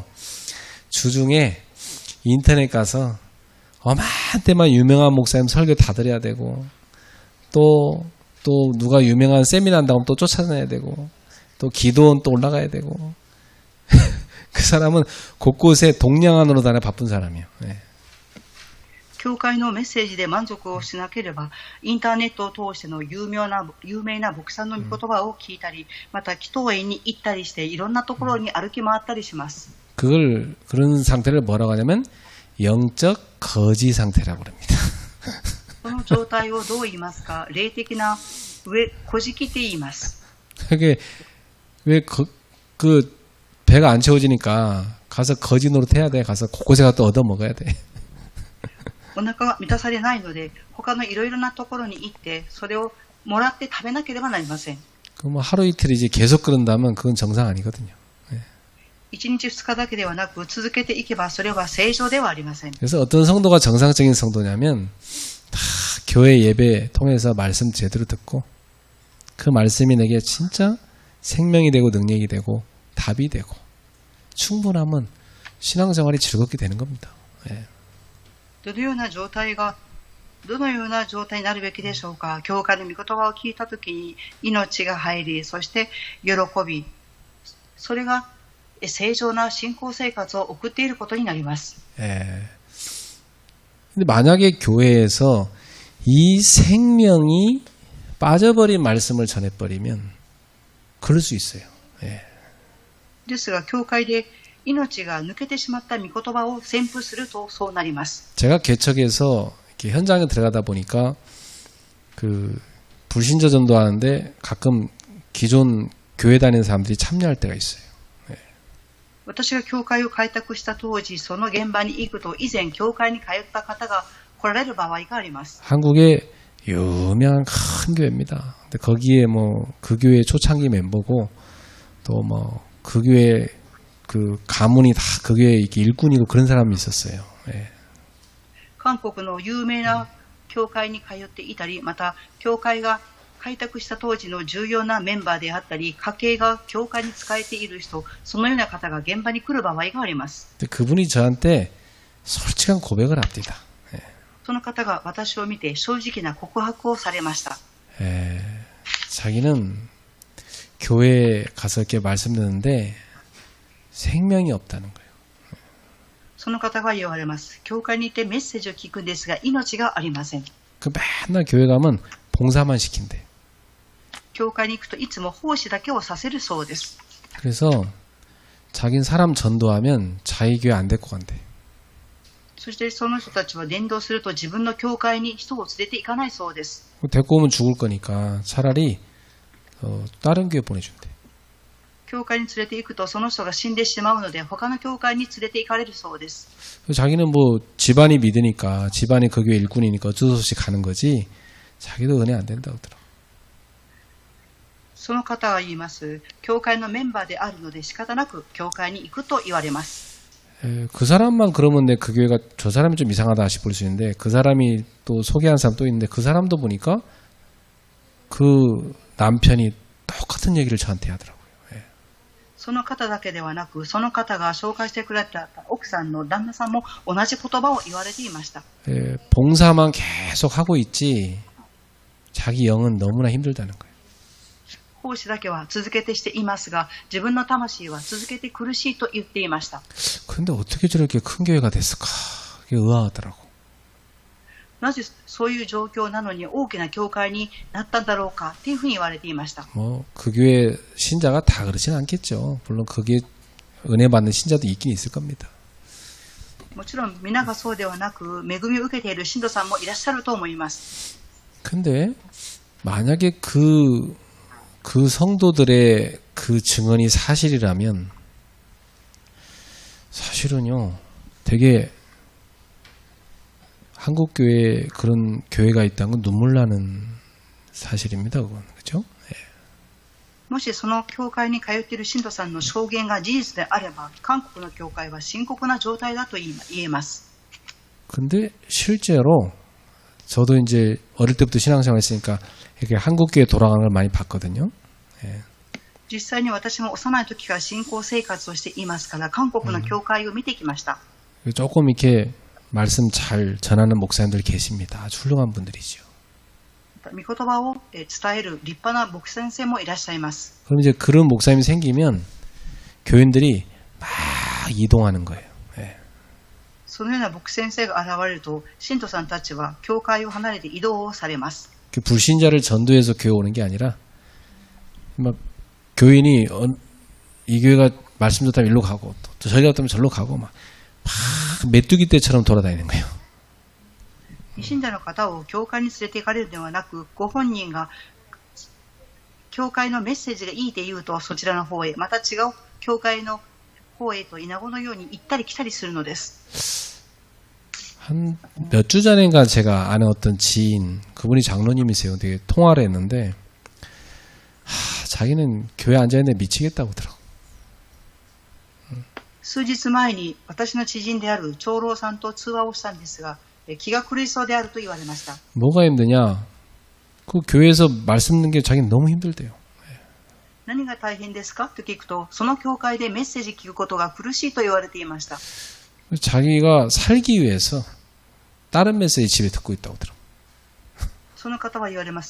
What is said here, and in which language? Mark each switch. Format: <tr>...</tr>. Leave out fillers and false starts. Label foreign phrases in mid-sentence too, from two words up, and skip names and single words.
<ko>주중에 인터넷 가서 어마한테만 유명한 목사님 설교 다 들어야 되고 또 누가 유명한 세미나 한다고 하면 또 쫓아다녀야 되고 또 기도원 또 올라가야 되고 그 사람은 곳곳에 동량한으로 다녀 바쁜 사람이에요.</ko> <ja>教会のメッセージで満足をしなければインターネットを通しての有名な牧師さんの御言葉を聞いたりまた祈祷園に行ったりしていろんなところに歩き回ったりします。</ja> <ko>그런 상태를 뭐라고 하냐면 영적 거지 상태라고 합니다.</ko> <ja>この状態をどう言いますか。霊的なこじきって言います。</ja> <ko>그게 왜 그 배가 안 채워지니까 가서 거지 노릇해야 돼. 가서 곳곳에 가서 얻어 먹어야 돼.</ko> <ja>お腹が満たされないので他のいろいろなところに行ってそれをもらって食べなければなりません。</ja> <ko>그 뭐 하루 이틀 이제 계속 그런다면 그건 정상 아니거든요.</ko> <ja>1 日2日だけではなく続けていけばそれは正常ではありません。</ja> <ko>그래서 어떤 성도가 정상적인 성도냐면 다 교회 예배 통해서 말씀 제대로 듣고 그 말씀이 내게 진짜 생명이 되고 능력이 되고 답이 되고 충분하면 신앙생활이 즐겁게 되는 겁니다.</ko> <ja>どのような状態になるべきでしょうか。教会の御言葉を聞いたときに命が入り、そして喜び、それが正常な信仰生活を送っていることになります。</ja> <ko>근데 만약에 교회에서 이 생명이 빠져버린 말씀을 전해버리면 그럴 수 있어요.</ko> <ja>ですが、教会で命が抜けてしまった御言葉を宣布するとそうなります。</ja> <ko>제가 개척에서 이렇게 현장에 들어가다 보니까 그 불신자 전도하는데 가끔 기존 교회 다니는 사람들이 참여할 때가 있어요.</ko> <ja>私が教会を開拓した当時、その現場に行くと、以前教会に通った方が来られる場合があります。</ja> <ko>한국의 유명한 큰 교회입니다. 근데 거기에 뭐 그 교회 초창기 멤버고 또 뭐 그 교회 그 가문이 다 그 교회 이렇게 일꾼이고 그런 사람이 있었어요. 예.</ko> <ja>韓国の有名な教会に通っていたり、また教会が開拓した当時の重要なメンバーであったり、家系が教会に仕えている人、そのような方が現場に来る場合があります。</ja> <ko>근데 그분이 저한테 솔직한 고백을 합니다.</ko> <ja>その方が私を見て正直な告白をされました。</ja> <ko>자기는 교회에 가서 이렇게 말씀 듣는데 생명이 없다는 거예요.</ko> <ja>その方が言われます。教会に行ってメッセージを聞くんですが、命がありません。</ja> <ko>그 맨날 교회 가면 봉사만 시킨대.</ko> <ja>教会に行くといつも奉仕だけをさせるそうです。</ja> <ko>그래서 자기는 사람 전도하면 자기 교회 안 데리고 간대.</ko> <ja>そしてその人たちは伝道すると自分の教会に人を連れて行かないそうです。</ja> <ko>데리고 오면 죽을 거니까 차라리 다른 교회 보내준대.</ko> <ja>教会に連れて行くとその人が死んでしまうので他の教会に連れて行かれるそうです。</ja> <ko>자기는 뭐 집안이 믿으니까 집안이 그 교회 일꾼이니까 어쩔 수 없이 가는 거지 자기도 은혜 안 된다고 하더라고.</ko> <ja>その方は言います。教会のメンバーであるので仕方なく教会に行くと言われます。</ja> <ko>그 사람만 그러면 내 그 교회가 저 사람이 좀 이상하다 싶을 수 있는데 그 사람이 또 소개한 사람 또 있는데 그 사람도 보니까 그 남편이 똑같은 얘기를 저한테 하더라고요.</ko> <ja>その方だけではなく、その方が紹介してくれた奥さんの旦那さんも同じ言葉を言われていました。</ja> <ko>봉사만 계속 하고 있지 자기 영은 너무나 힘들다는 거예요.</ko> <ja>奉仕だけは続けてしていますが、自分の魂は続けて苦しいと言っていました。</ja> <ko>근데 어떻게 저렇게 큰 교회가 됐을까? 그게 의아하더라고.</ko> <ja>なぜそういう状況なのに大きな教会になったんだろうかっていうふうに言われていました。</ja> <ko>뭐 그 교회 신자가 다 그러진 않겠죠. 물론 거기에 은혜 받는 신자도 있긴 있을 겁니다.</ko> <ja>もちろん皆がそうではなく、恵みを受けている信徒さんもいらっしゃると思います。</ja> <ko>근데 만약에 그 성도들의 그 증언이 사실이라면 사실은요 되게 한국 교회에 그런 교회가 있다는 건 눈물 나는 사실입니다. 그건 그렇죠?</ko> <ja>もしその教会に通っている信徒さんの証言が事実であれば、韓国の教会は深刻な状態だと言えます。</ja> <ko>근데 실제로 저도 이제 어릴 때부터 신앙생활 했으니까 이렇게 한국 교회 돌아가는 걸 많이 봤거든요.</ko> <ja>実際に私も幼い時から信仰生活をしていますから、韓国の教会を見てきました。</ja> <ko>조금 이렇게 말씀 잘 전하는 목사님들 계십니다. 아주 훌륭한 분들이죠.</ko> <ja>御言葉を伝える立派な牧師先生もいらっしゃいます。</ja> <ko>그럼 이제 그런 목사님이 생기면 교인들이 막 이동하는 거예요.</ko> <ja>そのような牧師先生が現れると、信徒さんたちは教会を離れて移動をされます。</ja> <ko>그 불신자를 전도해서 교회 오는 게 아니라 막 교인이 이 교회가 말씀 듣다면 일로 가고 또 저기 갔다면 절로 가고 막 메뚜기 떼처럼 돌아다니는 거예요.</ko> <ja>信者の方を教会に連れて行かれるのではなく、ご本人が教会のメッセージがいいと言うとそちらの方へ、また違う教会の方へと稲子のように行ったり来たりするのです。</ja> <ko>한 몇 주 전인가 제가 아는 어떤 지인, 그분이 장로님이세요. 되게 통화를 했는데 자기는 교회 앉아있는데 미치겠다고 하더라고.</ko> <ja>数日前に私の知人である長老さんと通話をしたんですが、気が狂いそうであると言われました。</ja> <ko>뭐가 힘드냐? 그 교회에서 말씀 듣는 게 자기는 너무 힘들대요.</ko> <ja>何が大変ですかと聞くと、その教会でメッセージ聞くことが苦しいと言われていました。</ja> <ko>자기가 살기 위해서 다른 메시지 집에 듣고 있다고 하더라고.</ko> <ja>その方は言われます。</ja>